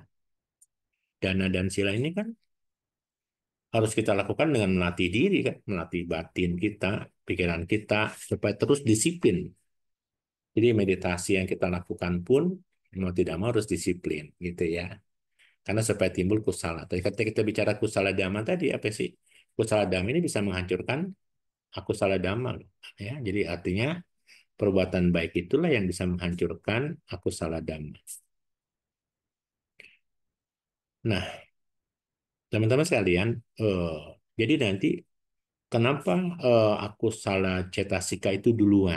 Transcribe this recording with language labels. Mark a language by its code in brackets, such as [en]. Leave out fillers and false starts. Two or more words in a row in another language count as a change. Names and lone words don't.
[id] Dana dan sila ini kan harus kita lakukan dengan melatih diri kan, melatih batin kita, pikiran kita supaya terus disiplin. Jadi meditasi yang kita lakukan pun mau tidak mau harus disiplin gitu ya. Karena supaya timbul kusala. Tapi ketika kita bicara [pi] kusala dhamma [id] tadi, apa sih? [pi] Kusala dhamma [id] ini bisa menghancurkan [pi] akusala dhamma, [id] loh. Ya, jadi artinya perbuatan baik itulah yang bisa menghancurkan [pi] akusala dhamma. [id] Nah, teman-teman sekalian, jadi nanti kenapa [pi] akusala cetasika [id] itu duluan?